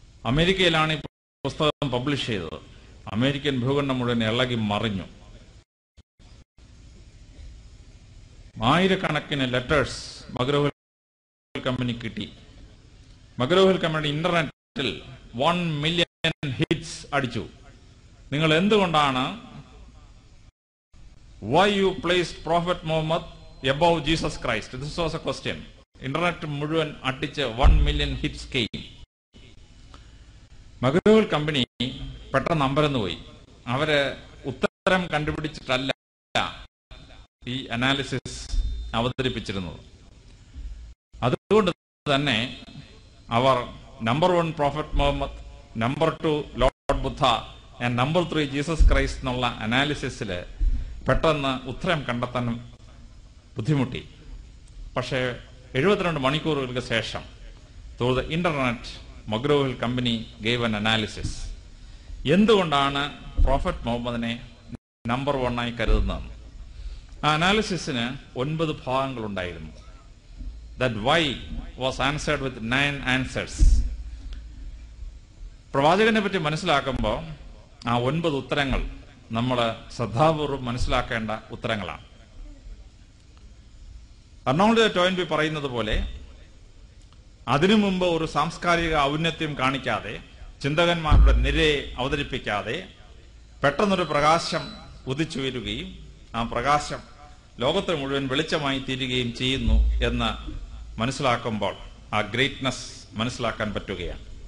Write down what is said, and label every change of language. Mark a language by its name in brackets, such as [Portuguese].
[Malayalam] അമേരിക്കയിലാണ് ഈ പുസ്തകം പബ്ലിഷ് ചെയ്തത്. അമേരിക്കൻ ഭൂഖണ്ഡം മുഴുവൻ ഇളകി മറിഞ്ഞു. ആയിരക്കണക്കിന് ലെറ്റേഴ്സ് മഗ്രോ-ഹിൽ കമ്പനി കിട്ടി. മഗ്രോ-ഹിൽ കമ്പനി ഇന്റർനെറ്റിൽ 1 മില്യൺ ഹിറ്റ്സ് അടിച്ചു. നിങ്ങൾ എന്തുകൊണ്ടാണ് [English] why you placed Prophet Muhammad above Jesus Christ? This was a question. [Malayalam] Internet മുഴുവൻ അടിച്ച് 1 മില്യൺ ഹിറ്റ്സ് കെയിം. മഗ്രോ-ഹിൽ കമ്പനി പെട്ടെന്ന് അമ്പരന്ന് പോയി. അവര് ഉത്തരം കണ്ടുപിടിച്ചിട്ടല്ല ഈ അനാലിസിസ് അവതരിപ്പിച്ചിരുന്നത്. അതുകൊണ്ട് തന്നെ അവർ number 1 prophet Muhammad, number 2 Lord Buddha and number 3 Jesus Christ എന്നുള്ള അനാലിസിസിൽ പെട്ടെന്ന് ഉത്തരം കണ്ടെത്താൻ ബുദ്ധിമുട്ടി. പക്ഷേ 72 മണിക്കൂറുകൾക്ക് ശേഷം [English] through the internet [Malayalam] McGraw-hill company [English] Gave an analysis. [Malayalam] എന്തുകൊണ്ടാണ് പ്രോഫറ്റ് മുഹമ്മദിനെ നമ്പർ 1 ആയി കരുതുന്നത്? ആ അനാലിസിസിന് 9 ഭാഗങ്ങളുണ്ടായിരുന്നു. [English] That why was answered with 9 answers. [Malayalam] പ്രവാചകനെ പറ്റി മനസ്സിലാക്കുമ്പോൾ ആ 9 ഉത്തരങ്ങൾ നമ്മൾ ശ്രദ്ധാപൂർവ്വം മനസ്സിലാക്കേണ്ട ഉത്തരങ്ങളാണ്. അർണോൾഡ് ടോയിൻബി പറയുന്നത് പോലെ അതിനു മുമ്പ് ഒരു സാംസ്കാരിക ഔന്നത്യം കാണിക്കാതെ, ചിന്തകന്മാരുടെ നിരയെ അവതരിപ്പിക്കാതെ പെട്ടെന്നൊരു പ്രകാശം ഉദിച്ചുയരുകയും ആ പ്രകാശം ലോകത്തെ മുഴുവൻ വെളിച്ചമായി തീരുകയും ചെയ്യുന്നു എന്ന് മനസ്സിലാക്കുമ്പോൾ ആ ഗ്രേറ്റ്നസ് മനസ്സിലാക്കാൻ പറ്റുകയാണ്.